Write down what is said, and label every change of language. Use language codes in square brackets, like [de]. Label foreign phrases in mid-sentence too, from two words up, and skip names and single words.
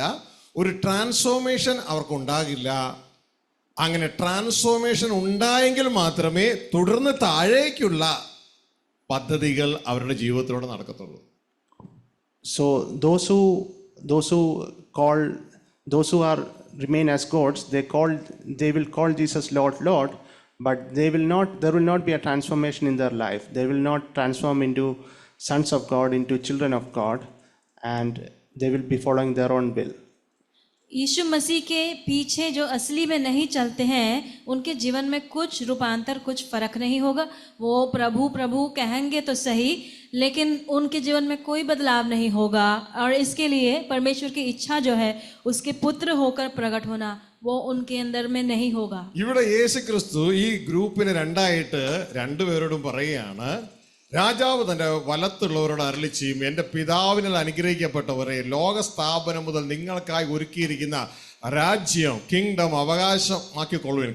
[ml] ഒരു ട്രാൻസ്ഫോർമേഷൻ അവർക്കുണ്ടാകില്ല. അങ്ങനെ ട്രാൻസ്ഫോർമേഷൻ ഉണ്ടായെങ്കിൽ മാത്രമേ തുടർന്ന് താഴേക്കുള്ള പദ്ധതികൾ അവരുടെ ജീവിതത്തിലൂടെ നടക്കത്തുള്ളൂ. [en] So those who remain as goats, they will call Jesus Lord, but there will not be a transformation in their life. They will not transform into sons of God, into children of God, and they will be following their own will. [hi] यीशु मसीह के पीछे जो असली में नहीं चलते हैं उनके जीवन में कुछ रूपांतर, कुछ फर्क नहीं होगा. वो प्रभु कहेंगे तो सही, लेकिन उनके जीवन में कोई बदलाव नहीं होगा. और इसके लिए परमेश्वर की इच्छा जो है उसके पुत्र होकर प्रकट होना, वो उनके अंदर में नहीं होगा. [ml] ഇവിടെ യേശു ക്രിസ്തു ഈ ഗ്രൂപ്പിനെ രണ്ടായിട്ട് രണ്ടുപേരോടും പറയുകയാണ്, രാജാവ് തൻ്റെ വലത്തുള്ളവരോട് അരുളി ചെയ്യും, എൻ്റെ പിതാവിനാൽ അനുഗ്രഹിക്കപ്പെട്ടവരെ, ലോകസ്ഥാപനം മുതൽ നിങ്ങൾക്കായി ഒരുക്കിയിരിക്കുന്ന രാജ്യം, കിങ്ഡം അവകാശമാക്കിക്കൊള്ളുവിൻ.